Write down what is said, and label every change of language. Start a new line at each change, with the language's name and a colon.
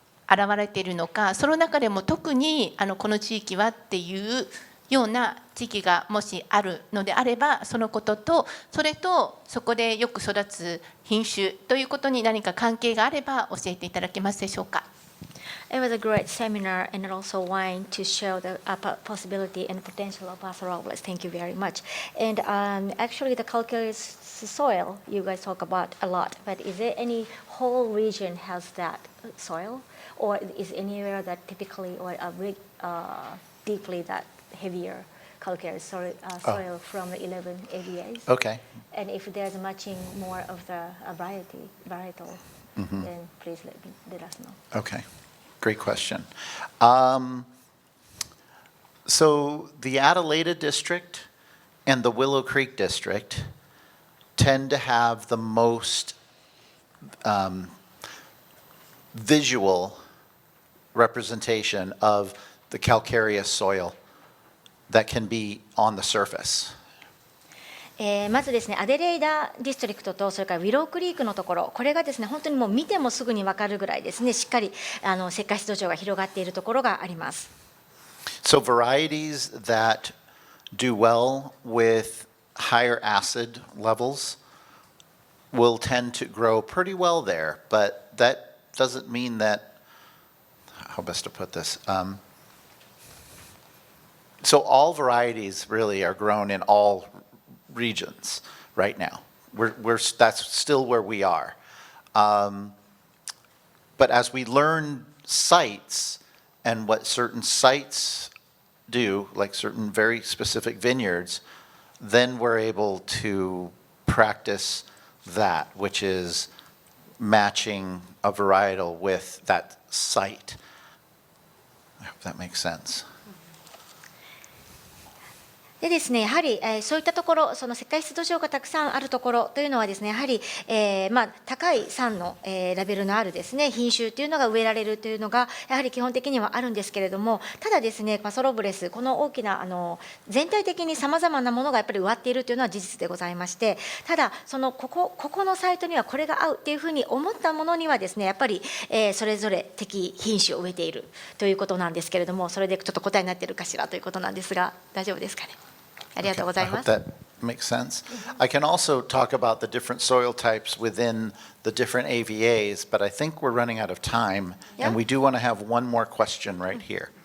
Japanese: 現れているのかその中でも特にこの地域はっていうような地域がもしあるのであればそのこととそれとそこでよく育つ品種ということに何か関係があれば教えていただけますでしょうか。
English: It was a great seminar and also wine to show the possibility and potential of Paso Robles. Thank you very much. And actually, the calcareous soil you guys talk about a lot, but is there any whole region has that soil, or is anywhere that typically or deeply that heavier calcareous soil from the 11 AVAs. Okay. And if there's matching more of the varietal, then please let us know. Okay, great question. So the Adelaida district and the Willow Creek district tend to have the most visual representation of the calcareous soil that can be on the surface.
Japanese: まずですね、アデレイダディストリクトとそれからウィロークリークのところ、これがですね、本当にもう見てもすぐに分かるぐらいですね、しっかり石灰質土壌が広がっているところがあります。
English: So varieties that do well with higher acid levels will tend to grow pretty well there, but that doesn't mean that, how best to put this? So all varieties really are grown in all regions right now. That's still where we are. But as we learn sites and what certain sites do, like certain very specific vineyards, then we're able to practice that, which is matching a varietal with that site. I hope that makes sense.
Japanese: でですね、やはり、そういったところ、その石灰質土壌がたくさんあるところというのはですね、やはり、高い酸の、ラベルのあるですね、品種というのが植えられるというのがやはり基本的にはあるんですけれども、ただですね、パソロブレス、この大きな全体的にさまざまなものがやっぱり植わっているというのは事実でございまして、ただここのサイトにはこれが合うっていうふうに思ったものにはですね、やっぱり、それぞれ適品種を植えているということなんですけれども、それでちょっと答えになっているかしらということなんですが、大丈夫ですかね。ありがとうございます。
English: I hope that makes sense. I can also talk about the different soil types within the different AVAs, but I think we're running out of time, and we do want to have one more question right here.